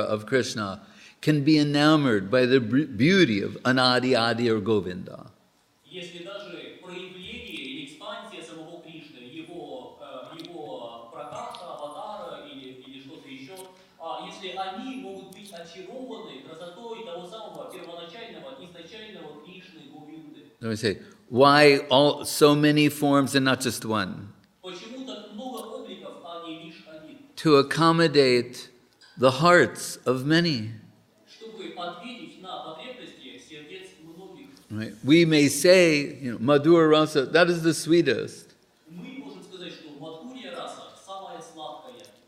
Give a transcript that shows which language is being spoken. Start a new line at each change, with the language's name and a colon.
English: of Krishna can be enamored by the beauty of Anadi, Adi, or Govinda.
Russian: Если даже проявление или экспансия самого Кришны, его пракаша, аватара или что-то еще, если они могут быть очарованы красотой того самого первоначального, изначального Кришны, Говинды.
English: Let me say, why so many forms and not just one?
Russian: Почему так много обликов, а не лишь один?
English: To accommodate the hearts of many.
Russian: Чтобы ответить на потребности сердец многих.
English: Right? We may say, Madhura Rasa, that is the sweetest.
Russian: Мы можем сказать, что Мадхурья раса самая сладкая.